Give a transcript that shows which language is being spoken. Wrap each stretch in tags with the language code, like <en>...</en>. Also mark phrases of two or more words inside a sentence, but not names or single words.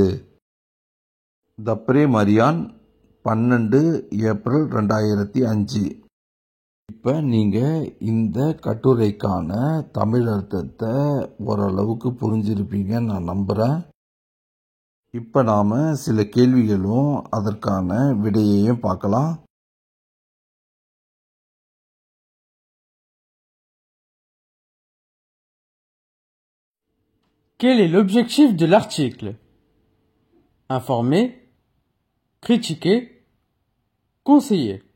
<ta>தப்ரே மரியான் 12 ஏப்ரல் 2005. இப்போ நீங்கள் இந்த கட்டுரைக்கான தமிழ் அர்த்தத்தை ஓரளவுக்கு புரிஞ்சிருப்பீங்கன்னு நான் நம்புகிறேன். இப்போ நாம் சில கேள்விகளும் அதற்கான விடையையும் பார்க்கலாம்.</ta> <fr>Quel est l'objectif de l'article? Informer, critiquer, conseiller.</fr>